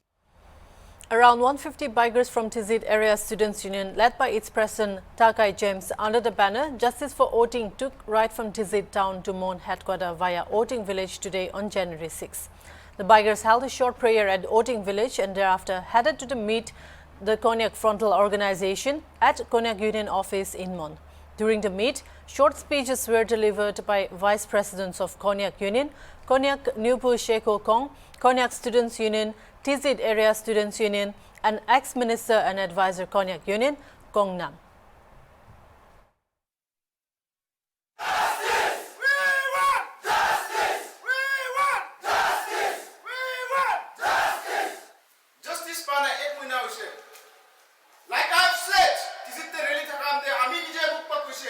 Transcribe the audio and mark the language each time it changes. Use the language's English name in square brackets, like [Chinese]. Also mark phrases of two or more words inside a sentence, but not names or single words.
[English] Around 150 bikers from Tizit area students union led by its president Takai James under the banner Justice for Oting took right from Tizit town to Mon headquarters via Oting village today on January 6. The bikers held a short prayer at Oting village and thereafter headed to meet the Konyak Frontal Organization at Konyak Union office in Mon. During the meet, short speeches were delivered by Vice Presidents of Konyak Union, Konyak Nupu Sheko Kong, Konyak Students Union, Tizit Area Students Union, and ex-minister and advisor Konyak Union, Kongnam. Like I've said, this is the really Takande, Ami Nije Mukpakushe.